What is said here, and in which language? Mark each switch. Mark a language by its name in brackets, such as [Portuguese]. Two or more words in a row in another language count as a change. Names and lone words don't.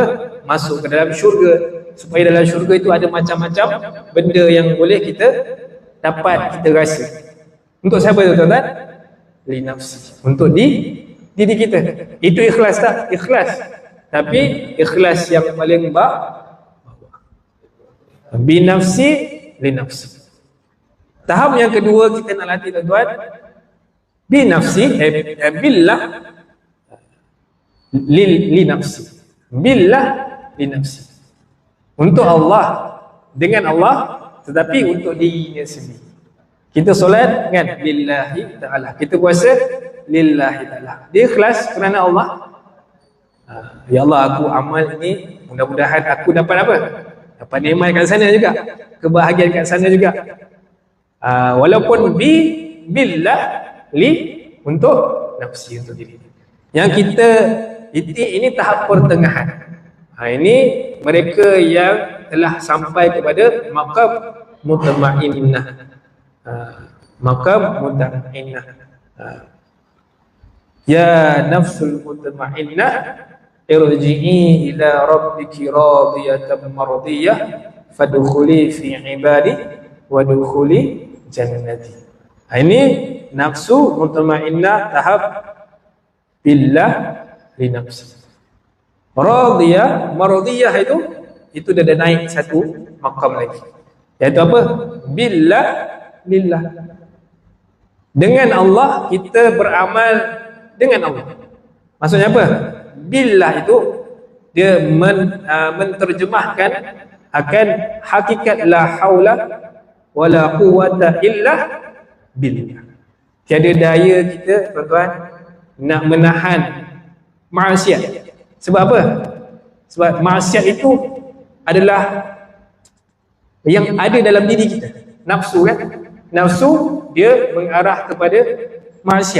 [Malay] Masuk ke dalam syurga, supaya dalam syurga itu ada macam-macam benda yang boleh kita dapat, kita rasa. Untuk siapa tu tuan-tuan? [Arabic] لنفسي. [Malay] Untuk diri kita. Itu ikhlas tak? Ikhlas. Tapi ikhlas yang paling [Arabic] بنفسي لنفسي. [Malay] Tahap yang kedua kita nak latih tuan-tuan, [Arabic] بنفسي بالله لنفسي. بالله لنفسي. [Malay] Untuk Allah, dengan Allah, tetapi untuk dirinya sendiri. Kita solat kan [Arabic] لله تعالى, [Malay] kita puasa [Arabic] لله تعالى. [Malay] Dia ikhlas kerana Allah. [Arabic] يا الله, [Malay] aku amal ini, mudah-mudahan aku dapat apa? Dapat nikmat kat sana juga, kebahagiaan kat sana juga. [Arabic] Walaupun بالله ل, [Malay] untuk nafsi, untuk diri. Yang kita ini tahap pertengahan. Ini mereka yang telah sampai kepada maqam mutmainnah. Maqam mutmainnah. [Arabic] يا النفس المطمئنة, ارجعي إلى ربك راضية مرضية فادخلي في عبادي وادخلي جنتي. [Malay] Ini nafsu mutmainnah tahap [Arabic] بالله لنفسي. [Malay] Radiyah, mardiyah itu dah naik satu maqam lagi. Iaitu apa? [Arabic] بالله لله. [Malay] Dengan Allah kita beramal dengan Allah. Maksudnya apa? Billah itu dia menterjemahkan akan hakikat [Arabic] لا حول ولا قوة إلا بالله. [Malay] Tiada daya kita tuan-tuan nak menahan maksiat. Sebab apa? Sebab maksiat itu adalah yang ada dalam diri kita. Nafsu kan? Nafsu dia mengarah kepada maksiat.